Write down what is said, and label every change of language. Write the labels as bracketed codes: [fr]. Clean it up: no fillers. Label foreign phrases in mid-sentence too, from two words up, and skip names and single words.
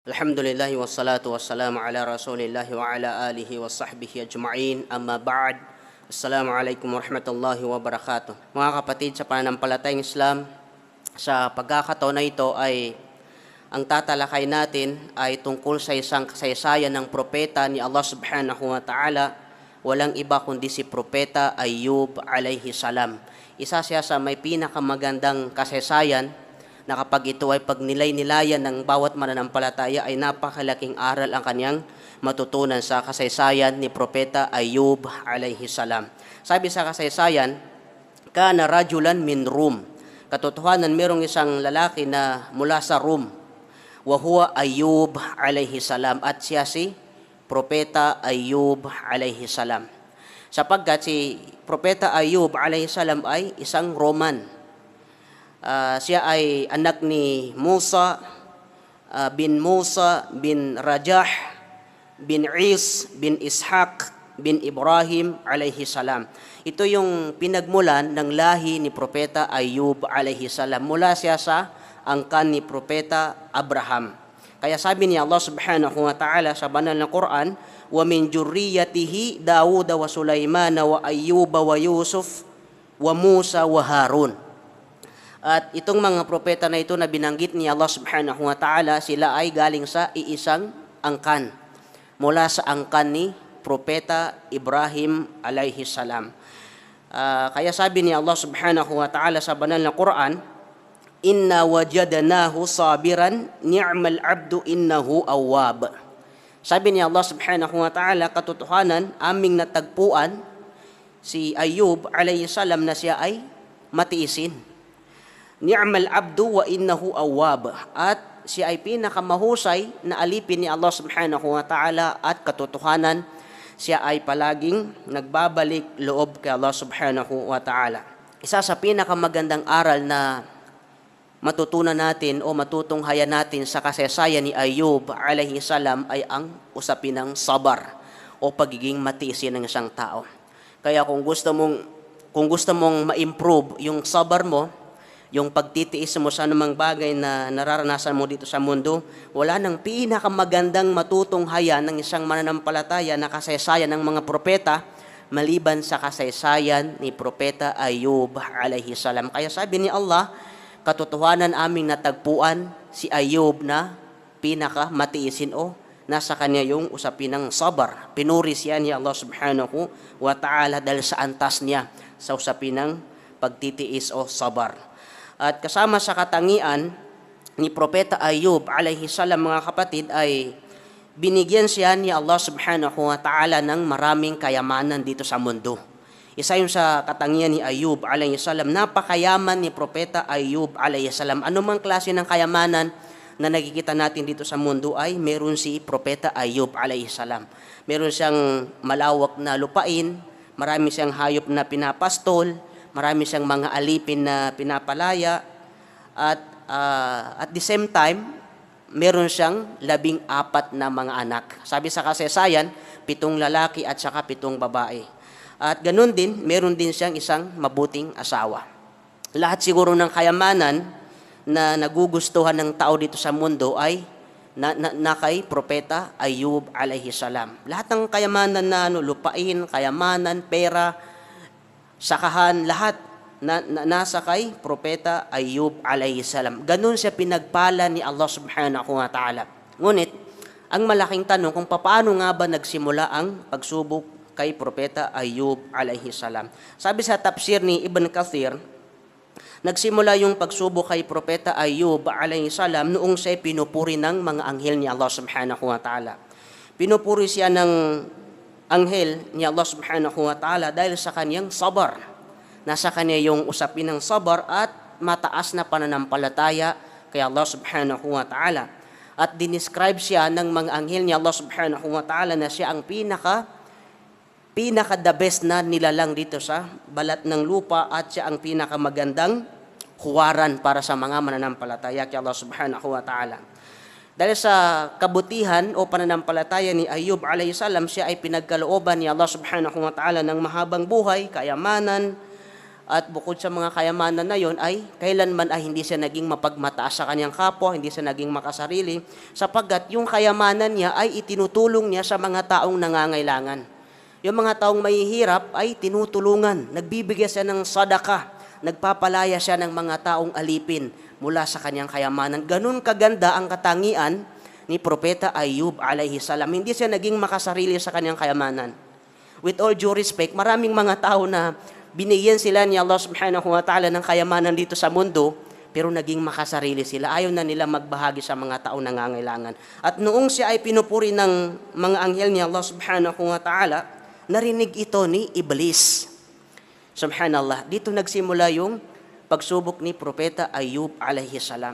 [ar] الحمد لله والصلاة والسلام على رسول الله وعلى آله وصحبه أجمعين. أما بعد. السلام عليكم ورحمة الله وبركاته. [tl] Mga kapatid sa pananampalatayang Islam, sa pagkakataon na ito ay ang tatalakay natin ay tungkol sa isang kasaysayan ng propeta ni Allah [ar] سبحانه وتعالى. [tl] Walang iba kundi si propeta Ayyub [ar] عليه السلام. [tl] Isa siya sa may pinakamagandang kasaysayan na kapag ito ay pagnilay-nilayan ng bawat mananampalataya ay napakalaking aral ang kanyang matutunan sa kasaysayan ni Propeta Ayyub [ar] عليه السلام. [tl] Sabi sa kasaysayan, [ar] كان رجلا من الروم. [tl] Katotohanan, merong isang lalaki na mula sa Rum. [ar] وهو أيوب عليه السلام, [tl] at siya si Propeta Ayyub [ar] عليه السلام. [tl] Sapagkat si Propeta Ayyub [ar] عليه السلام [tl] ay isang Roman. Siya ay anak ni Musa bin Rajah bin Is bin Ishaq bin Ibrahim [ar] عليه السلام. [tl] Ito yung pinagmulan ng lahi ni Propeta Ayyub [ar] عليه السلام. [tl] Mula siya sa angkan ni Propeta Abraham. Kaya sabi ni Allah [ar] سبحانه وتعالى [tl] sa banal na Quran, [ar] ومن ذريته داود وسليمان وأيوب ويوسف وموسى وهارون. [tl] At itong mga propeta na ito na binanggit ni Allah [ar] سبحانه وتعالى, [tl] sila ay galing sa iisang angkan. Mula sa angkan ni Propeta Ibrahim [ar] عليه السلام. [tl] Kaya sabi ni Allah [ar] سبحانه وتعالى [tl] sa banal na Quran, [ar] إنا وجدناه صابرا نعم العبد إنه أواب. [tl] Sabi ni Allah [ar] سبحانه وتعالى, [tl] katotohanan, aming natagpuan si Ayyub [ar] عليه السلام [tl] na siya ay matiisin. [ar] نعم العبد وإنه أواب, [tl] at siya ay pinakamahusay na alipin ni Allah [ar] سبحانه وتعالى, [tl] at katotohanan siya ay palaging nagbabalik loob kay Allah [ar] سبحانه وتعالى. [tl] Isa sa pinakamagandang aral na matutunan natin o matutunghayan natin sa kasaysayan ni Ayyub [ar] عليه السلام [tl] ay ang usapin ng sabar o pagiging matiisin ng isang tao. Kaya kung gusto mong ma-improve yung sabar mo, yung pagtitiis mo sa anumang bagay na nararanasan mo dito sa mundo, wala nang pinakamagandang matutunghayan ng isang mananampalataya na kasaysayan ng mga propeta maliban sa kasaysayan ni Propeta Ayyub [ar] عليه السلام. [tl] Kaya sabi ni Allah, katotohanan aming natagpuan si Ayyub na pinakamatiisin o nasa kanya yung usapin ng sabar. Pinuri siya ni Allah [ar] سبحانه وتعالى [tl] dahil sa antas niya sa usapin ng pagtitiis o sabar. At kasama sa katangian ni Propeta Ayyub [ar] عليه السلام, [tl] mga kapatid, ay binigyan siya ni Allah [ar] سبحانه وتعالى [tl] ng maraming kayamanan dito sa mundo. Isa yun sa katangian ni Ayyub [ar] عليه السلام. [tl] Napakayaman ni Propeta Ayyub [ar] عليه السلام. [tl] Anumang klase ng kayamanan na nakikita natin dito sa mundo ay meron si Propeta Ayyub [ar] عليه السلام. [tl] Meron siyang malawak na lupain, marami siyang hayop na pinapastol, marami siyang mga alipin na pinapalaya, [en] at the same time, [tl] meron siyang 14 na mga anak. Sabi sa kasaysayan, 7 lalaki at saka 7 babae. At ganun din, meron din siyang isang mabuting asawa. Lahat siguro ng kayamanan na nagugustuhan ng tao dito sa mundo ay na kay Propeta Ayyub [ar] عليه السلام. [tl] Lahat ng kayamanan na lupain, kayamanan, pera, sakahan, lahat nasa kay Propeta Ayyub [ar] عليه السلام. [tl] Ganun siya pinagpala ni Allah [ar] سبحانه وتعالى. [tl] Ngunit, ang malaking tanong kung paano nga ba nagsimula ang pagsubok kay Propeta Ayyub [ar] عليه السلام. [tl] Sabi sa tafsir ni Ibn Kathir, nagsimula yung pagsubok kay Propeta Ayyub [ar] عليه السلام [tl] noong siya pinupuri ng mga anghel ni Allah [ar] سبحانه وتعالى. [tl] Pinupuri siya ng anghel ni Allah [ar] سبحانه وتعالى [tl] dahil sa kanyang sabar. Nasa kanya yung usapin ng sabar at mataas na pananampalataya kay Allah [ar] سبحانه وتعالى. [tl] At dinescribe siya ng mga anghel ni Allah [ar] سبحانه وتعالى [tl] na siya ang pinaka [en] the best [tl] na nilalang dito sa balat ng lupa, at siya ang pinakamagandang huwaran para sa mga mananampalataya kay Allah [ar] سبحانه وتعالى. [tl] Dahil sa kabutihan o pananampalataya ni Ayyub [ar] عليه السلام, [tl] siya ay pinagkalooban ni Allah [ar] سبحانه وتعالى [tl] ng mahabang buhay, kayamanan, At bukod sa mga kayamanan na yon ay kailanman ay hindi siya naging mapagmataas sa kanyang kapwa, hindi siya naging makasarili, sapagkat yung kayamanan niya ay itinutulong niya sa mga taong nangangailangan. Yung mga taong mahihirap ay tinutulungan, nagbibigay siya ng sadaka, nagpapalaya siya ng mga taong alipin mula sa kanyang kayamanan. Ganun kaganda ang katangian ni Propeta Ayub [ar] عليه السلام. [tl] Hindi siya naging makasarili sa kanyang kayamanan. [en] With all due respect, [tl] maraming mga tao na binigyan sila ni Allah [ar] سبحانه وتعالى [tl] ng kayamanan dito sa mundo, pero naging makasarili sila. Ayaw na nila magbahagi sa mga taong nangangailangan. At noong siya ay pinupuri ng mga anghel ni Allah [ar] سبحانه وتعالى, [tl] narinig ito ni Iblis. Subhanallah. Dito nagsimula yung pagsubok ni Propeta Ayub [ar] عليه السلام.